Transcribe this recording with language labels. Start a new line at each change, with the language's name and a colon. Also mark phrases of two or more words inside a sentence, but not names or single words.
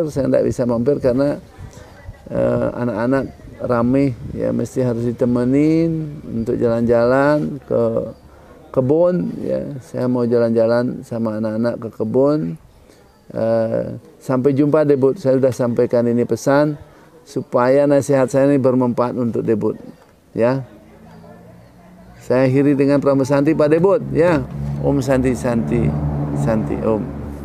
Indonesian: Saya tidak bisa mampir karena anak-anak rame ya, mesti harus ditemenin untuk jalan-jalan ke kebun ya. Saya mau jalan-jalan sama anak-anak ke kebun. Sampai jumpa Debut. Saya sudah sampaikan ini pesan supaya nasihat saya ini bermanfaat untuk Debut ya. Saya akhiri dengan Pramu Santi Pak Debut ya.
Sanskrit: Om Santi Santi Santi Om.